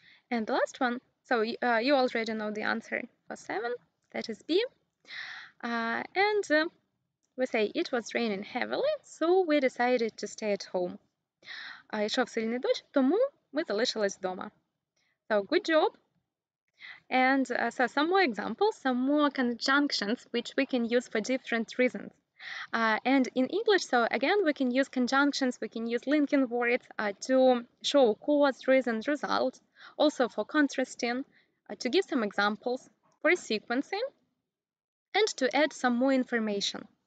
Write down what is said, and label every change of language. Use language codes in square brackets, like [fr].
[en] And the last one, so you already know the answer for 7, that is B. And we say it was raining heavily, so we decided to stay at home. [uk] Йшов сильний дощ, тому ми залишились вдома. [en] So good job. And so some more examples, some more conjunctions which we can use for different reasons. And in English, so again, we can use conjunctions, we can use linking words to show cause, reason, result, also for contrasting, to give some examples, for sequencing, and to add some more information.